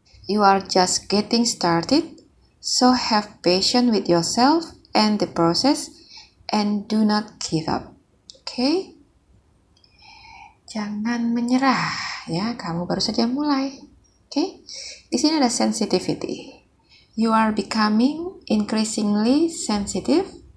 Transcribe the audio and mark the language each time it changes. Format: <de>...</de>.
<en>You are just getting started, so have patience with yourself and the process and do not give up. Oke?</en> <id>Jangan menyerah ya, kamu baru saja mulai. Oke? Di sini ada sensitivity.</id> <en>You are becoming increasingly sensitive.</en>